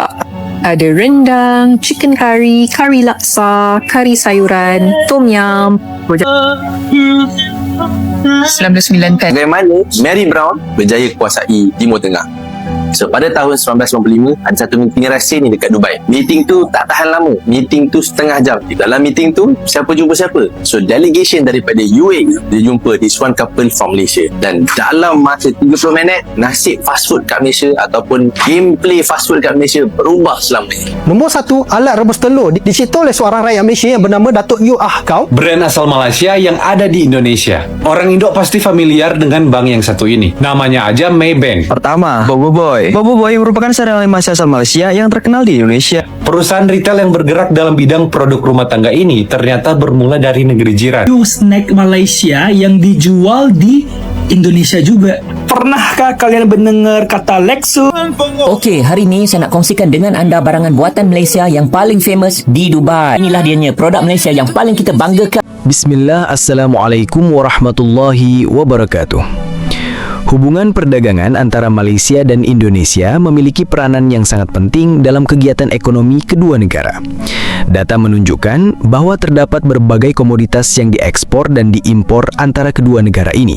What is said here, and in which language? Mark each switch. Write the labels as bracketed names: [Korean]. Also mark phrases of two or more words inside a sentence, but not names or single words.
[Malay] Ada rendang, [English] chicken curry, [Malay] kari laksa, kari sayuran, tom yum, 99 pen. Bagaimana Mary Brown berjaya kuasai Timur Tengah? So pada tahun 1995 ada satu meeting rahsia ni dekat Dubai. Meeting tu tak tahan lama. Meeting tu setengah jam. Di dalam meeting tu siapa jumpa siapa? [English] So delegation [Malay] daripada UAE dia jumpa [English] this one couple from Malaysia. [Malay] Dan dalam masa 30 minit nasib [English] fast food [Malay] kat Malaysia ataupun [English] gameplay fast food [Malay] kat Malaysia berubah selamanya. Nombor 1, alat rebus telur dicipta oleh seorang rakyat Malaysia yang bernama Datuk Yu Ah Kau. [Indonesian] Brand asal Malaysia yang ada di Indonesia. Orang Indo pasti familiar dengan bank yang satu ini. Namanya aja Maybank. Pertama, Bobo Boy. Bobo Boy merupakan serial animasi asal Malaysia yang terkenal di Indonesia. Perusahaan retail yang bergerak dalam bidang produk rumah tangga ini ternyata bermula dari negeri jiran. Snack Malaysia yang dijual di Indonesia juga. Pernahkah kalian mendengar kata Lexus? [Malay] Okey, hari ini saya nak kongsikan dengan anda barangan buatan Malaysia yang paling famous di Dubai. Inilah dianya, produk Malaysia yang paling kita banggakan. [Arabic] بسم الله، السلام عليكم ورحمة الله وبركاته. [Indonesian] Hubungan perdagangan antara Malaysia dan Indonesia memiliki peranan yang sangat penting dalam kegiatan ekonomi kedua negara. Data menunjukkan bahwa terdapat berbagai komoditas yang diekspor dan diimpor antara kedua negara ini.